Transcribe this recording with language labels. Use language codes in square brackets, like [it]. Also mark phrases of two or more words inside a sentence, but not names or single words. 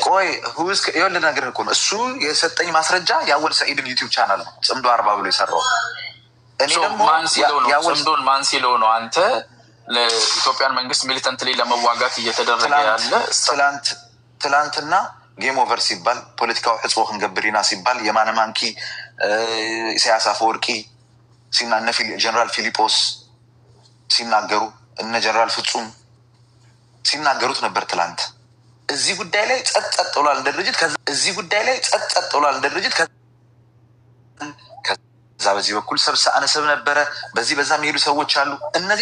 [am] ቆይ ሁዝ ይኸውልህ ነገር እኮ ነው እሱ የሰጠኝ ማስረጃ የአወል ሰዒድን ዩቲዩብ ቻናል ነው ጽምዶ 40 ብሎ የሰራው። እኔ ደግሞ ጽምዶን ማን ሲለው ነው አንተ ለኢትዮጵያን መንግስት ሚሊተንትሊ ለመዋጋት እየተደረገ ያለ ትላንትና [en] game over [am] ሲባል ፖለቲካው [ti] ህጽቦ ክንገብሪና [am] ሲባል የማነ ማንኪ ኢሳያስ አፈወርቂ ጀነራል ፊሊጶስ ሲናገሩ እነ ጀነራል ፍጹም ሲናገሩት ነበር። ትላንት እዚህ ጉዳይ ላይ ጸጥ ብሏል እንደ ድርጅት ከዛ በዚህ በኩል አነሰብ ነበረ በዚህ በዛ የሚሄዱ ሰዎች አሉ። እነዚህ